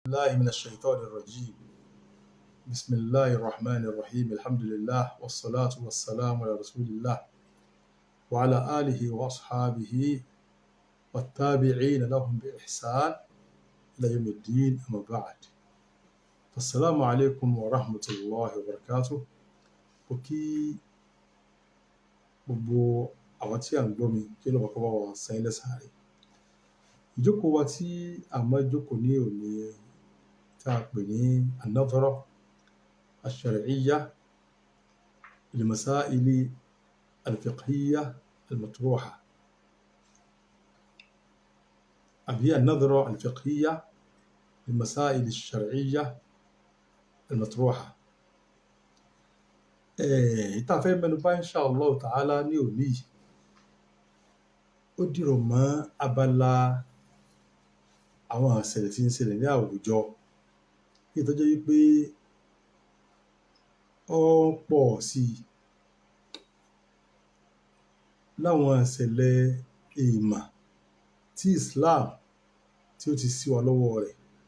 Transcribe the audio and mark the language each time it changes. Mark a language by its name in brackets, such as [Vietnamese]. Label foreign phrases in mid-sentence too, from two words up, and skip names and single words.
[Arabic] الله من الشيطان الرجيم. بسم الله الرحمن الرحيم. الحمد لله والصلاة والسلام على رسول الله وعلى آله وأصحابه والتابعين لهم بإحسان إلى يوم الدين. أما بعد، فالسلام عليكم ورحمة الله وبركاته. [Yoruba] Òkí gbogbo àwọn tí à ń gbọ́ mi kí ló kọ́kọ́ bá wa san ilé sáré. Ìjókòó wa tí a máa jókòó ní òní tí a pè ní [Arabic] النظرة الشرعية للمسائل الفقهية المطروحة, [Yoruba] àbí [Arabic] النظرة الفقهية للمسائل الشرعية المطروحة. [Yoruba] Tá a fẹ́ mẹ́nu bà [Arabic] إن شاء الله تعالى [Yoruba] ní òní yìí, ó dìrọ̀ mọ́ abala àwọn ìṣẹ̀lẹ̀ tí ń ṣẹlẹ̀ ní àwùjọ, èyí tó jẹ́ wípé ó ń pọ̀ sí i láwọn ìṣẹ̀lẹ̀ èèmà tí Islam tí ó ti ṣí wa lọ́wọ́ rẹ̀.